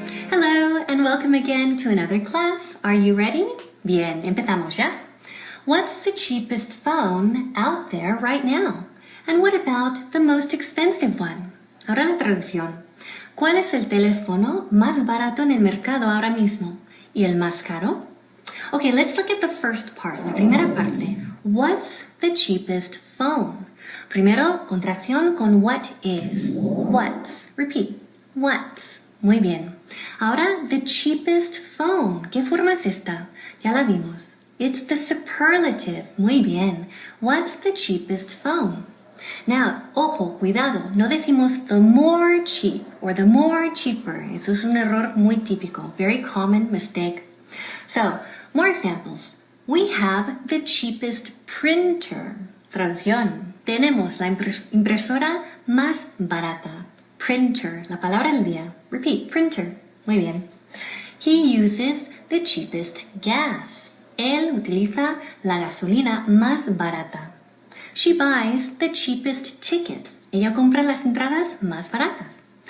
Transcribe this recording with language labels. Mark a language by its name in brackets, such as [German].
[English] Hello, and welcome again to another class. Are you ready? [Spanish] Bien, empezamos ya. [English] What's the cheapest phone out there right now? And what about the most expensive one? [Spanish] Ahora la traducción. ¿Cuál es el teléfono más barato en el mercado ahora mismo? ¿Y el más caro? [English] Okay, let's look at the first part, [Spanish] la primera parte. [English] What's the cheapest phone? [Spanish] Primero, contracción con [English] what is. What's. Repeat. What's. [Spanish] Muy bien. Ahora, [English] the cheapest phone. [Spanish] ¿Qué forma es esta? Ya la vimos. [English] It's the superlative. [Spanish] Muy bien. [English] What's the cheapest phone? Now, [Spanish] ojo, cuidado. No decimos [English] the more cheap or the more cheaper. [Spanish] Eso es un error muy típico. [English] Very common mistake. So, more examples. We have the cheapest printer. [Spanish] Traducción. Tenemos la impresora más barata. Printer. La palabra del día. [English] Repeat. Printer. [Spanish] Muy bien. [English] He uses the cheapest gas. [Spanish] Él utiliza la gasolina más barata. [English] She buys the cheapest tickets. [Spanish] Ella compra las entradas más baratas.